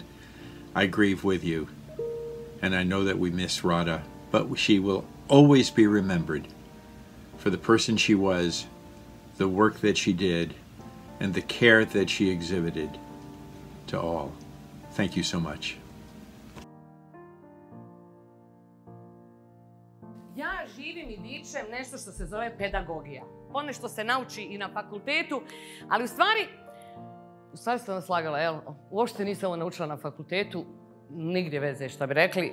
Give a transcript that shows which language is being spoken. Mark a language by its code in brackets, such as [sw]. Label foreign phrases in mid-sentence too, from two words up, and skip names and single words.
[en] I grieve with you, and I know that we miss Rada, but she will always be remembered for the person she was, the work that she did, and the care that she exhibited to all. Thank you so much. [bs] Ja živim i dičem nešto što se zove pedagogija. Ponešto se nauči i na fakultetu, ali u stvari sam vas slagala, jel? Uopšte nisam ovo naučila na fakultetu, nigdje veze, što bi rekli.